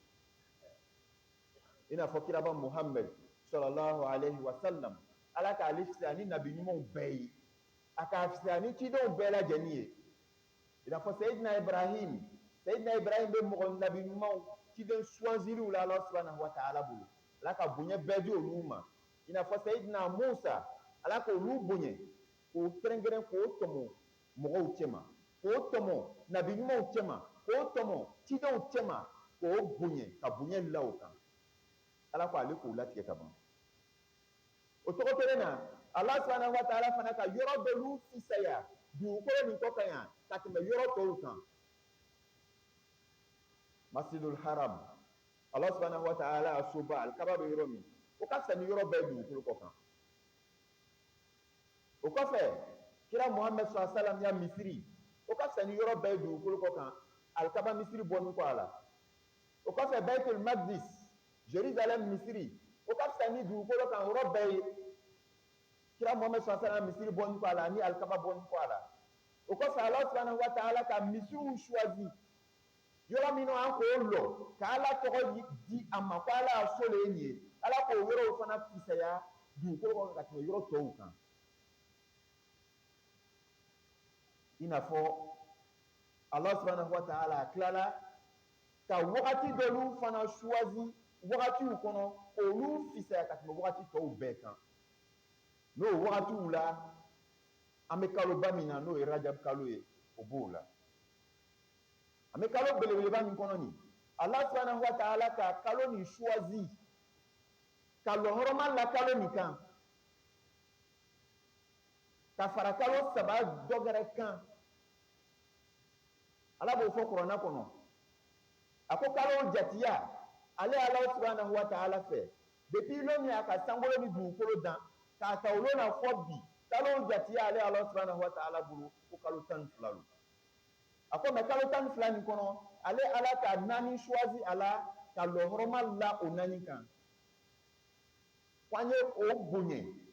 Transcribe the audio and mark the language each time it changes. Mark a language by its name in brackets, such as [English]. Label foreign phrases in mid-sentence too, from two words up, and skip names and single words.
[Bambara] i n'a fɔ kiraba Muhammad [Arabic] صلى الله عليه وسلم [Bambara] ala k'ale fisaya ni nabi ɲumanw bɛɛ ye a k'a fisaya ni cidenw bɛɛ lajɛlen ye i n'a fɔ Sayidina Ibrahim bɛ mɔgɔ nabi ɲumanw ciden suwanziliw la ala [Arabic] سبحانه وتعالى [Bambara] bolo ala ka bonya bɛɛ di olu ma i n'a fɔ Sayidina Musa ala k'olu bonya k'o kɛrɛnkɛrɛn k'o tɔmɔ mɔgɔw cɛma k'o tɔmɔ nabi ɲumanw cɛma k'o tɔmɔ cidenw cɛma k'o bonya ka bonya la o kan ala ko ale k'o latigɛ ka ban o tɔgɔ kelen na ala [Arabic] سبحانه وتعالى [Bambara] fana ka yɔrɔ dɔlu fisaya dugukolo nin kɔ kan yan ka tɛmɛ yɔrɔ tɔw kan [Arabic] المسجد الحرام [Bambara] ala [Arabic] سبحانه وتعالى [Bambara] a soba alikaba bɛ yɔrɔ min o ka fisa ni yɔrɔ bɛɛ dugukolo kɔ kan o kɔfɛ kira Muhammad [Arabic] صلى الله عليه وسلم [Bambara] ya misiri o ka fisa ni yɔrɔ bɛɛ dugukolo kɔ kan alikaba misiri bɔnni kɔ a la o kɔfɛ Baitul Maqdis Jérusalem misiri o ka fisa ni dugukolo kan yɔrɔ bɛɛ ye kira Muhammad [Arabic] صلى الله عليه وسلم [Bambara] misiri bɔnni kɔ a la ani alikaba bɔnni kɔ a la o kɔfɛ [Arabic] الله سبحانه وتعالى [Bambara] ka misiriw choisi yɔrɔ min an k'o lɔ ka ala tɔgɔ di a ma ko ala y'a so le nin ye ala k'o yɔrɔw fana fisaya dugukolo kɔnɔ ka tɛmɛ yɔrɔ tɔw kan i n'a fɔ [Arabic] الله سبحانه وتعالى [Bambara] a tilala ka wagati dɔlu fana choisi wagatiw kɔnɔ k'olu fisaya ka tɛmɛ wagati tɔw bɛɛ kan n'o wagatiw la an bɛ kaloba min na n'o ye Rajab kalo ye o b'o la an bɛ kalo belebeleba min kɔnɔ nin [Arabic] الله سبحانه وتعالى [Bambara] ka kalo nin choisi ka lɔhɔrɔma la kalo nin kan ka fara kalo saba dɔgɛrɛ kan ala b'o fɔ kuranna kɔnɔ a ko kalo jatiya ale ala [Arabic] سبحانه وتعالى [Bambara] fɛ depuis lo min a ka sankolo ni dugukolo dan k'a ta olu na fɔ bi kalo jatiya ale ala [Arabic] سبحانه وتعالى [Bambara] bolo ko kalo 12 lo a ko mɛ kalo 12 nin kɔnɔ ale ala ka naani choisi a la ka lɔhɔrɔma la o naani kan ko an ye o bonya